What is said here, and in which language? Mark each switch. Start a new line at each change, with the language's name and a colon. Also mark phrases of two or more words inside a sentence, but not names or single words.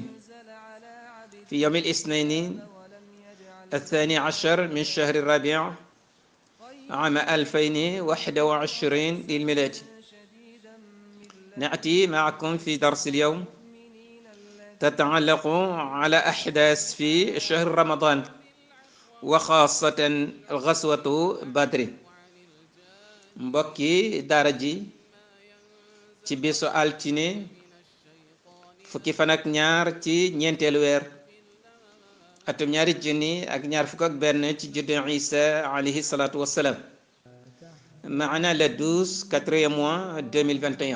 Arabic: في يوم الاثنين الثاني عشر من شهر الربيع عام 2021 للميلاد، نأتي معكم في درس اليوم تتعلق على أحداث في شهر رمضان وخاصة غزوة بدر.
Wolof: mbokki daara ji ci bisu altine fukki fan ak ñaar ci ñeenteelu weer atum ñaari junni ak ñaar fukk ak benn ci juddu Isa
Arabic: عليه الصلاة والسلام,
Wolof: maana
French: le 12 quatrième mois 2021.